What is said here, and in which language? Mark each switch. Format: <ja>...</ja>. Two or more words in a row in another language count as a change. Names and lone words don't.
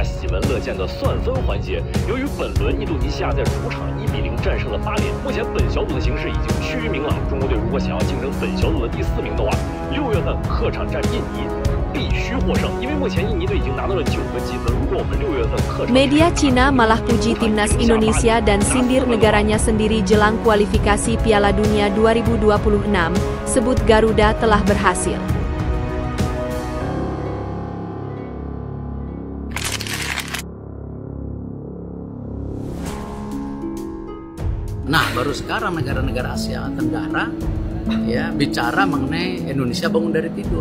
<zh>闻乐见的算分环节。由于本轮印度尼西亚在主场1-0战胜了巴林，目前本小组的形势已经趋于明朗。中国队如果想要竞争本小组的第4名的话，6月份客场战印尼必须获胜，因为目前印尼队已经拿到了9个积分。如果我们6月份客场，</zh> <id>Media Cina malah puji timnas Indonesia dan sindir negaranya sendiri jelang kualifikasi Piala Dunia 2026, sebut Garuda telah berhasil. Nah, baru sekarang negara-negara Asia Tenggara ya bicara mengenai Indonesia bangun dari tidur.</id>